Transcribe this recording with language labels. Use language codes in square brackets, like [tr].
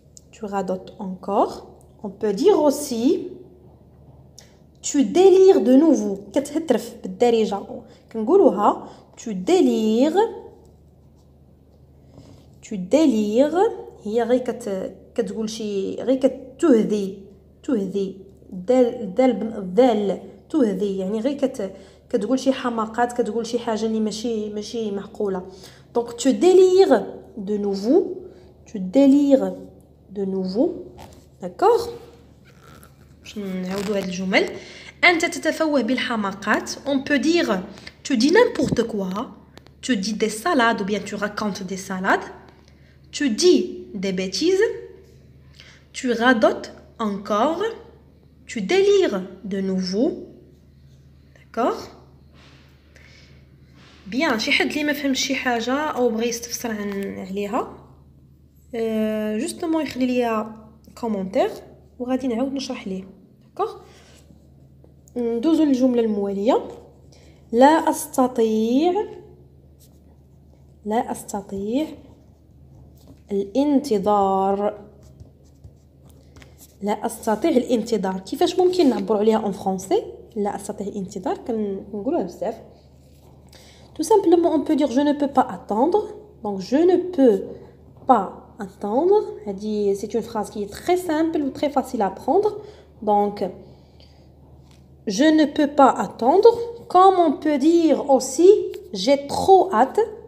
[fr] tu radotes encore. on peut dire aussi tu délires de nouveau. [ar] كتهترف بالدارجة كنقولوها [fr] tu délires. tu délires [ar] هي غير كتقول شي غير تهذي دال تهذي يعني غير كتقول شي حماقات كتقول شي حاجه اللي ماشي معقوله. [fr] donc tu délires de nouveau. tu délires de nouveau. [ar] d'accord باش نعاودوا هاد الجمل. انت تتفوه بالحماقات. [fr] on peut dire tu dis n'importe quoi. tu dis des salades ou bien tu racontes des salades. tu dis des bêtises. tu radotes encore. tu délires de nouveau. d'accord bien. [ar] شي حد اللي ما فهمش شي حاجه او بغى يستفسر عليها جوستومون يخلي ليا كومونتير وغادي نعاود نشرح ليه. d'accord ندوزو للجمله المواليه. لا استطيع الانتظار. لا استطيع الانتظار. كيفاش ممكن نعبروا عليها اون فرونسي؟ لا استطيع الانتظار كنقولوها بزاف. [fr] tout simplement on peut dire je ne peux pas attendre. donc je ne peux pas attendre. c'est une phrase qui est très simple ou très facile à apprendre. donc je ne peux pas attendre. comme on peut dire aussi j'ai trop hâte.